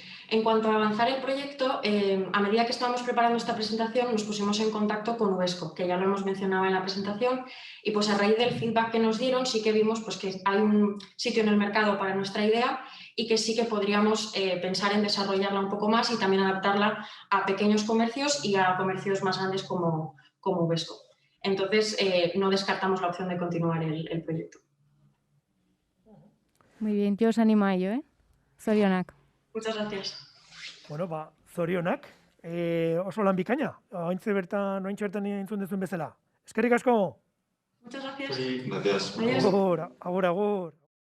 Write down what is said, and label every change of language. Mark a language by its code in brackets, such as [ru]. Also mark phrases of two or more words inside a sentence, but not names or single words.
[es] En cuanto a avanzar el proyecto, a medida que estábamos preparando esta presentación nos pusimos en contacto con Uvesco, que ya lo hemos mencionado en la presentación, y pues a raíz del feedback que nos dieron sí que vimos pues, que hay un sitio en el mercado para nuestra idea y que sí que podríamos pensar en desarrollarla un poco más y también adaptarla a pequeños comercios y a comercios más grandes como Uvesco. Entonces, no descartamos la opción de continuar el proyecto. Muy bien, yo os animo a ello, Zorionak. Muchas gracias. [eu] Bueno, zorionak, oso lan bikaina, ointxe bertan entzun duzun bezala. Eskerrik asko! [es] Muchas gracias. Gracias. Adiós. [eu] Agur.